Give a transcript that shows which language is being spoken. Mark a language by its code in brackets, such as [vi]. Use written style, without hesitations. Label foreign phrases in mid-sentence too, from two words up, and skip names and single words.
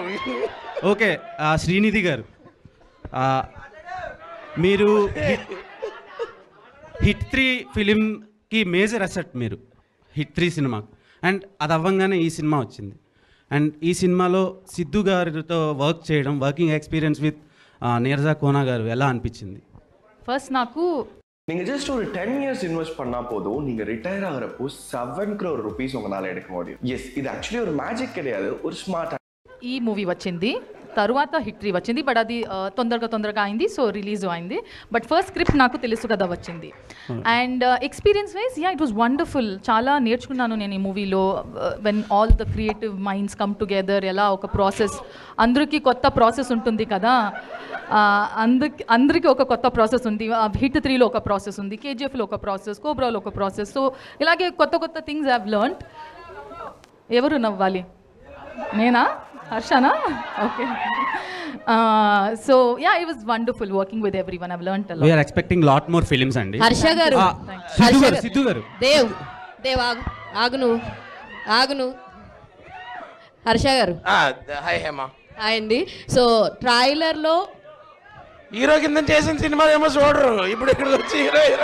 [te] ఓకే, శ్రీనిధి గారు, మీరు హిట్ 3 ఫిలింకి [en] major asset. [te] మీరు హిట్ 3 సినిమా, అండ్ అది అవ్వంగానే ఈ సినిమా వచ్చింది. అండ్ ఈ సినిమాలో సిద్ధు గారితో వర్క్ చేయడం, [en] working experience with [te] నీరజా కోనా గారు ఎలా అనిపించింది? ஃபர்ஸ்ட் నాకు [ta] நீங்க ஜஸ்ட் ஒரு 10 [en] years invest [ta] பண்ணா போதும், நீங்க ரிட்டையர் ஆகிறப்போ 7 [en] crore rupees [ta] உங்களால எடுக்க முடியும். எஸ், இது ஆக்சுவலி ஒரு மேஜிக் கிடையாது, ஒரு ஸ்மார்ட். [te] ఈ మూవీ వచ్చింది, తరువాత హిట్ 3 వచ్చింది. బట్ అది తొందరగా అయింది, [en] so release [te] అయింది. [en] but first script [te] నాకు తెలుసు కదా వచ్చింది. [en] and experience wise it was wonderful. [te] చాలా నేర్చుకున్నాను నేను ఈ మూవీలో. [en] when all the creative minds come together, [te] ఎలా ఒక ప్రాసెస్, అందరికీ కొత్త ప్రాసెస్ ఉంటుంది కదా. అందరికీ ఒక కొత్త ప్రాసెస్ ఉంది. హిట్ 3లో ఒక ప్రాసెస్ ఉంది, కేజీఎఫ్లో ఒక ప్రాసెస్, కోబ్రాలో ఒక ప్రాసెస్. సో ఇలాగే కొత్త [en] things have learned. [te] ఎవరు నవ్వాలి? నేనా? హర్షనా? ఓకే. [en] so it was wonderful working with everyone. I learned a lot. we are expecting lot more films అండి. [te] హర్ష గారు, సిద్ధు గారు, దేవ్ ఆగును. హర్ష గారు, హాయ్ హేమా. హాయ్ అండి. సో ట్రైలర్లో హీరో కింద చేసిన సినిమా ఏమో చూడరు, ఇప్పుడు ఇక్కడికి వచ్చి హీరో.